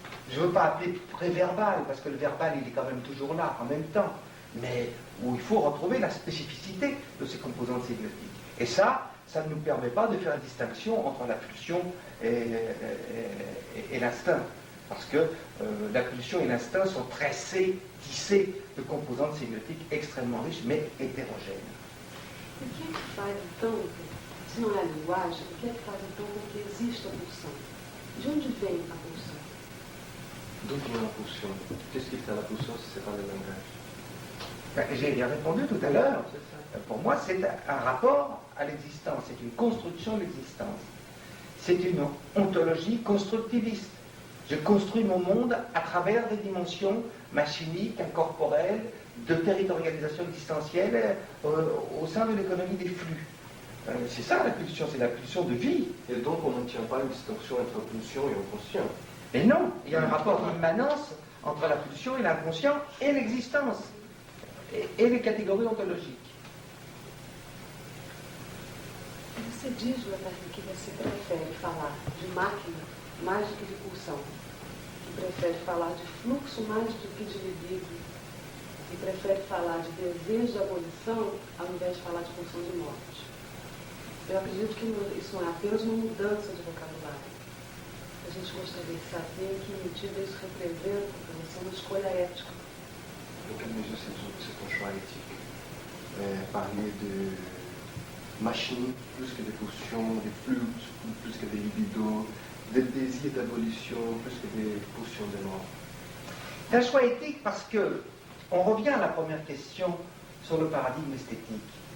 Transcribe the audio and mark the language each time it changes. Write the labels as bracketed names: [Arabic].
[French] Je ne veux pas appeler préverbal, parce que le verbal il est quand même toujours là en même temps, mais où il faut retrouver la spécificité de ces composantes sémiotiques. Et ça ne nous permet pas de faire une distinction entre la pulsion et l'instinct, parce que la pulsion et l'instinct sont tressés, tissés de composantes sémiotiques extrêmement riches, mais hétérogènes. [Portuguese] O que faz então, se não é a linguagem, o que faz então com que exista a pulsão? De onde vem a pulsão? [French] D'où vient la pulsion? Qu'est-ce qui fait la pulsion si ce n'est pas le langage? J'ai bien répondu tout à l'heure. Pour moi, c'est un rapport à l'existence, c'est une construction de l'existence. C'est une ontologie constructiviste. Je construis mon monde à travers des dimensions machiniques, incorporelles, de territorialisation existentielle au sein de l'économie des flux. C'est ça la pulsion, c'est la pulsion de vie. Et donc on ne tient pas une distinction entre pulsion et inconscient. Mais non, il y a un rapport d'immanence entre la pulsion et l'inconscient et l'existence, et les catégories ontologiques. [Portuguese] Você diz, Leonardo, que você prefere falar de máquina mais do que de pulsão, que prefere falar de fluxo mais do que de libido, e prefere falar de desejo de abolição ao invés de falar de pulsão de morte. Eu acredito que isso não é apenas uma mudança de vocabulário. A gente gostaria de saber em que medida isso representa para você uma escolha ética. [French] Dans quelle mesure c'est ton choix éthique? Parler de machine plus que de pulsions, des flux plus que des libidos, des désirs d'abolition plus que des pulsions de mort. C'est un choix éthique parce que on revient à la première question sur le paradigme esthétique.